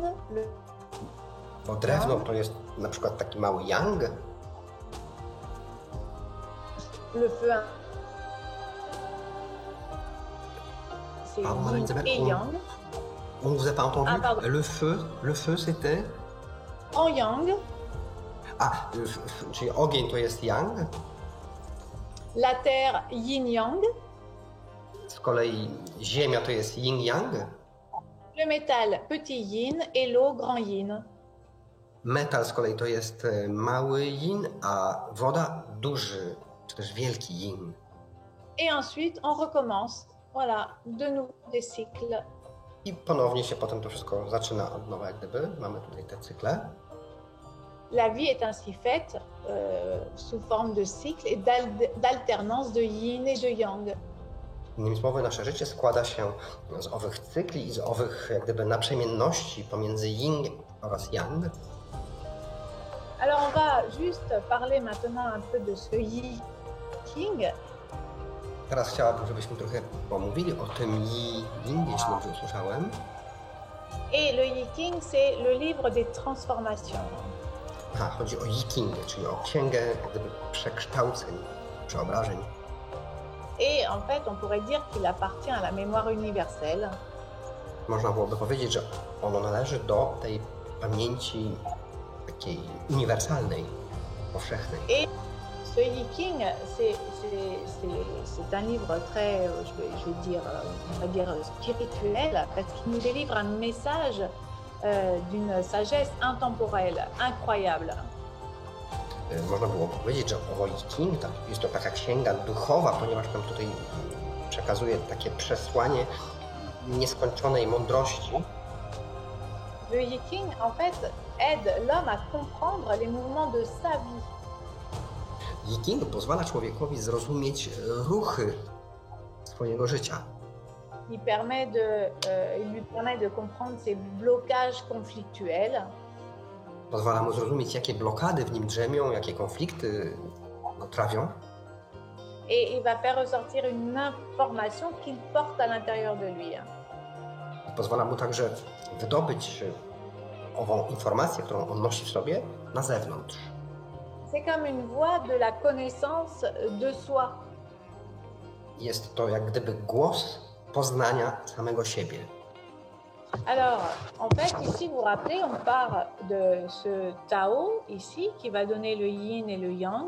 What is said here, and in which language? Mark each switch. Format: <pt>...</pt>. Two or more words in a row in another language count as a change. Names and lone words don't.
<pl>Bo drewno to jest na przykład taki mały yang,</pl> <fr>Le feu, c'est Madame yin Isabelle, et yang. on vous a pas entendu? Ah, pardon. Le feu c'était? En yang,</fr> <pl>Czyli ogień to jest yang,</pl> <fr>la terre, yin-yang.</fr> <pl>z kolei ziemia to jest yin-yang,</pl> <fr>Le métal, petit yin et l'eau, grand yin.</fr> <pl>metal z kolei to jest mały yin, a woda duży, czy też wielki yin.</pl> <fr>Et ensuite, on recommence. Voilà, de nouveau des cycles.</fr> <pl>I ponownie się potem to wszystko zaczyna od nowa, jak gdyby. Mamy tutaj te cykle.</pl> <fr>La vie est ainsi faite sous forme de cycles et d'alternance de yin et de yang.</fr> <pl>Innymi słowy, nasze życie składa się z owych cykli i z owych, jak gdyby, naprzemienności pomiędzy yin oraz yang.</pl> <fr>Alors, on va juste parler maintenant un peu de ce Yi King.</fr> <pl>Teraz chciałabym, żebyśmy trochę pomówili o tym Yi-Yin, jeśli dobrze usłyszałem.</pl> <fr>Et le Yi King, c'est le livre des transformations.</fr> <pl>Chodzi o Yi-King, czyli o księgę jak gdyby przekształceń, przeobrażeń.</pl> <fr>Et en fait, on pourrait dire qu'il appartient à la mémoire universelle.</fr> <pl>Można byłoby powiedzieć, że ono należy do tej pamięci takiej uniwersalnej, powszechnej.</pl> <fr>Et ce Yi King, c'est un livre très, je vais dire, on va dire spirituel, parce qu'il nous délivre un message d'une sagesse intemporelle, incroyable.</fr> <pl>Można było powiedzieć, że owo Yi-King jest to taka księga duchowa, ponieważ nam tutaj przekazuje takie przesłanie nieskończonej mądrości.</pl> <fr>Le Yi King, en fait, aide l'homme à comprendre les mouvements de sa vie.</fr> <pl>Yi-King pozwala człowiekowi zrozumieć ruchy swojego życia.</pl> <fr>Il lui permet de comprendre ses blocages conflictuels.</fr> <pl>Pozwala mu zrozumieć, jakie blokady w nim drzemią, jakie konflikty trawią.</pl> <fr>Et il va faire ressortir une information qu'il porte à l'intérieur de lui.</fr> <pl>I pozwala mu także wydobyć ową informację, którą on nosi w sobie, na zewnątrz.</pl> <fr>C'est comme une voix de la connaissance de soi.</fr> <pl>Jest to jak gdyby głos poznania samego siebie.</pl> <fr>Alors, en fait, ici, vous vous rappelez, on part de ce Tao, ici, qui va donner le yin et le yang.</fr>